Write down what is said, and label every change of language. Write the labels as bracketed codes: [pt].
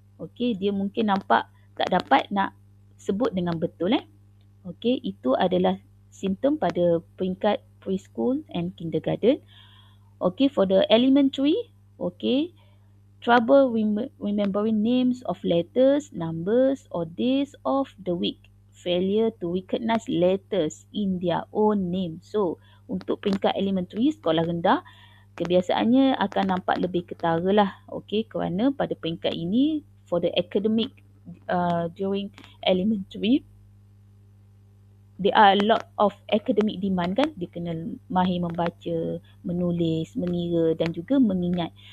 [ms] Okay, dia mungkin nampak tak dapat nak sebut dengan betul. Okay, itu adalah simptom pada peringkat preschool and kindergarten. [en] Okay, for the elementary, okay, trouble remembering names of letters, numbers or days of the week. Failure to recognize letters in their own name. [ms] So, untuk peringkat elementary, sekolah rendah, kebiasaannya akan nampak lebih ketara lah. [en] Okay, [ms] kerana pada peringkat ini, [en] for the academic during elementary, there are a lot of academic demand kan. [ms] Dia kena mahir membaca, menulis, mengira dan juga mengingat.